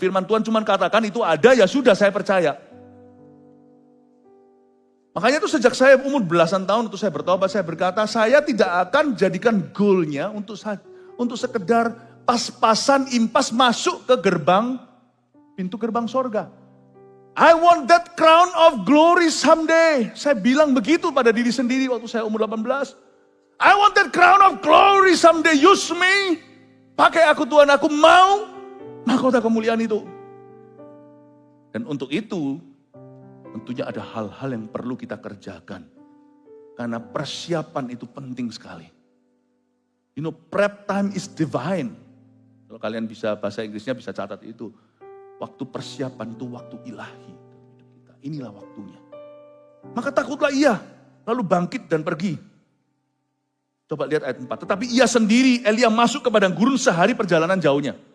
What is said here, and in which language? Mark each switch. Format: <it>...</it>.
<id>Firman Tuhan cuma katakan itu ada, ya sudah saya percaya. Makanya itu sejak saya umur belasan tahun itu saya bertobat, saya berkata saya tidak akan jadikan goalnya untuk sekedar pas-pasan impas masuk ke pintu gerbang sorga.</id> <en>I want that crown of glory someday.</en> <id>Saya bilang begitu pada diri sendiri waktu saya umur 18.</id> <en>I want that crown of glory someday. Use me.</en> <id>Pakai aku Tuhan, aku mau mahkota kemuliaan itu. Dan untuk itu, tentunya ada hal-hal yang perlu kita kerjakan. Karena persiapan itu penting sekali.</id> <en>You know, prep time is divine.</en> <id>Kalau kalian bisa bahasa Inggrisnya bisa catat itu. Waktu persiapan itu waktu ilahi. Inilah waktunya. Maka takutlah ia, lalu bangkit dan pergi. Coba lihat ayat 4. Tetapi ia sendiri, Elia masuk ke padang gurun sehari perjalanan jauhnya.</id>